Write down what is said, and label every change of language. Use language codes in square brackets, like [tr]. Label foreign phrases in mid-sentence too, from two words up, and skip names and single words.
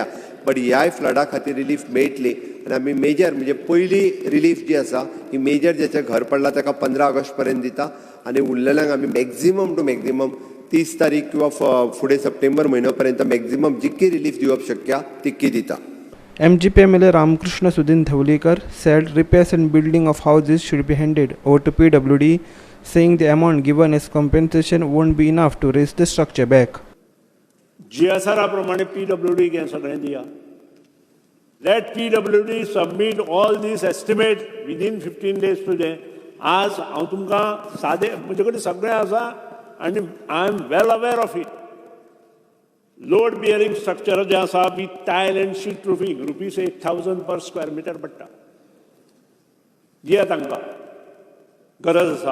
[kok] बट ह्याय फ्लडा खातीर रिलीफ मेळटली आनी आमी मेजर म्हणजे पयली रिलीफ जी आसा ही मेजर जेचें घर पडलां ताका 15 ऑगस्ट पर्यंत दिता आनी उरलेल्यांक आमी [en] maximum to maximum [kok] 30 तारीख किंवा फुडें सप्टेंबर म्हयनो पर्यंत मॅक्झिमम जितकी रिलीफ दिवप शक्य तितकी दिता. [en] MGP MLA Ramakrishna Sudin Dhawlikar said repairs and building of houses should be handed over to PWD, saying the amount given as compensation won't be enough to raise the structure back. [kok] GSR प्रमाणे PWD के सगळें दिया. [en] Let PWD submit all these estimates within 15 days today. [kok] आज हांव तुमकां सादे म्हजे कडेन सगळें आसा आनी [en] I am well aware of it. load bearing structure [kok] जे आसा [en] with tile and sheet roofing ₹8,000 per square meter पडटा. [kok] दिया तांकां गरज आसा.